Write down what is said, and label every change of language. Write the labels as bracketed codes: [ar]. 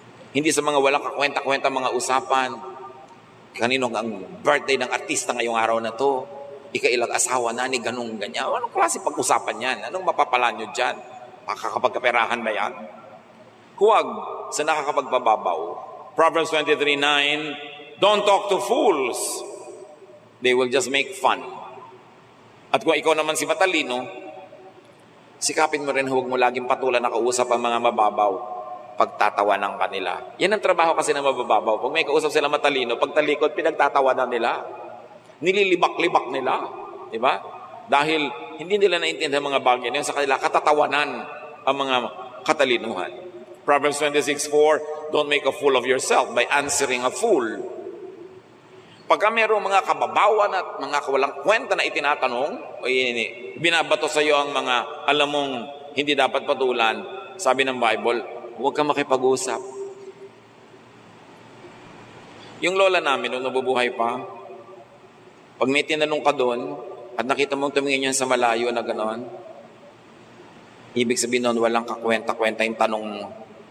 [tl] Hindi sa mga walang kakwenta-kwenta mga usapan. Kanino ang birthday ng artista ngayong araw na to? Ikailang asawa na ni ganung ganyan. Anong klase pag-usapan yan? Anong mapapala nyo dyan? Makakapagkaperahan ba yan? Huwag sa nakakapagpababaw. [en] Proverbs 23:9, don't talk to fools. They will just make fun. [tl] At kung ikaw naman si matalino, sikapin mo rin huwag mo laging patulan na kausap ang mga mababaw. Pagtatawanan ka nila. Yan ang trabaho kasi ng mababaw. Pag may kausap sila matalino, pagtalikod, pinagtatawanan nila. Nililibak-libak nila. Diba? Dahil hindi nila naintindihan mga bagay na yun, sa kanila katatawanan ang mga katalinuhan. [en] Proverbs 26:4, don't make a fool of yourself by answering a fool. [tl] Pagka mayroong mga kababawan at mga walang kwenta na itinatanong, o binabato sa iyo ang mga alam mong hindi dapat patulan, sabi ng Bible, huwag kang makipag-usap. Yung lola namin, nung nabubuhay pa, pag may tinanong ka doon, at nakita mong tumingin yan sa malayo na gano'n, ibig sabihin nun, walang kakwenta-kwenta yung tanong mo.